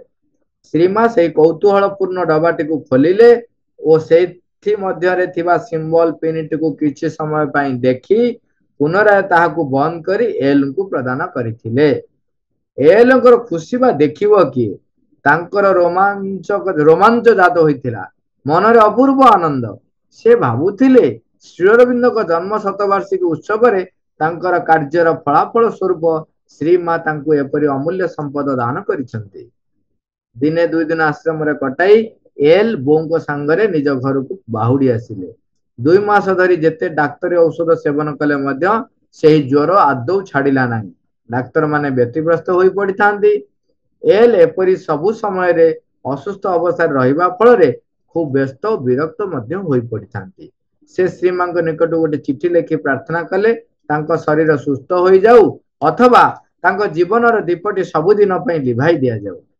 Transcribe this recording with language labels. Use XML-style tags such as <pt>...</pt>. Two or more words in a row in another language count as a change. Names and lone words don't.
<or>ଶ୍ରୀମା ସେ କୌତୂହଳପୂର୍ଣ୍ଣ ଡବାଟି କୁ ଖୋଲିଲେ ଔର ସେ ମଧ୍ୟ ସିମ୍ବଲ ପିନ କୁ କିଛି ସମୟ ପାଇଁ ଦେଖି ପୁନରାୟ ତାହାକୁ ବନ୍ଦ କରି ଏଲ କୁ ପ୍ରଦାନ କରିଥିଲେ। ଏଲଙ୍କର ଖୁସି ବା ଦେଖିବ କିଏ, ତାଙ୍କର ରୋମାଞ୍ଚ ଜାତ ହୋଇଥିଲା। ମନରେ ଅପୂର୍ବ ଆନନ୍ଦ। ସେ ଭାବୁଥିଲେ ଶ୍ରୀଅରବିନ୍ଦ ଜନ୍ମ ଶତବାର୍ଷିକୀ ଉତ୍ସବ ରେ ତାଙ୍କର କାର୍ଯ୍ୟର ଫଳାଫଳ ସ୍ୱରୂପ ଶ୍ରୀମା ତାଙ୍କୁ ଏପରି ଅମୂଲ୍ୟ ସମ୍ପଦ ଦାନ କରିଛନ୍ତି। ଦିନେ 2 ଦିନ ଆଶ୍ରମ ରେ କଟାଇ ଏଲ ବନ୍ଧୁ ସଙ୍ଗରେ ନିଜ ଘର କୁ ବାହୁଡି ଆସିଲେ। 2 ମାସ ଧରି ଯେତେ ଡାକ୍ତରୀ ଔଷଧ ସେବନ କଲେ ମଧ୍ୟ ସେହି ଜ୍ୱର ଆଦୌ ଛାଡିଲା ନାହିଁ। ଡାକ୍ତର ମାନେ ବ୍ୟତିବ୍ୟସ୍ତ ହୋଇ ପଡ଼ିଥାନ୍ତି। ଏଲ ଏପରି ସବୁ ସମୟ ରେ ଅସୁସ୍ଥ ଅବସ୍ଥା ରହିବା ଫଳ ରେ ଖୁବ ବ୍ୟସ୍ତ ଔର ବିରକ୍ତ ମଧ୍ୟ ହୋଇ ପଡ଼ିଥାନ୍ତି। ସେ ଶ୍ରୀମାଙ୍କ ନିକଟ ଗୋଟେ ଚିଠି ଲେଖି ପ୍ରାର୍ଥନା କଲେ ତାଙ୍କ ଶରୀର ସୁସ୍ଥ ହୋଇଯାଉ ଅଥବା ତାଙ୍କ ଜୀବନର ଦୀପଟି ସବୁଦିନ ପାଇଁ ଲିଭାଇ ଦିଆଯାଉ।</or>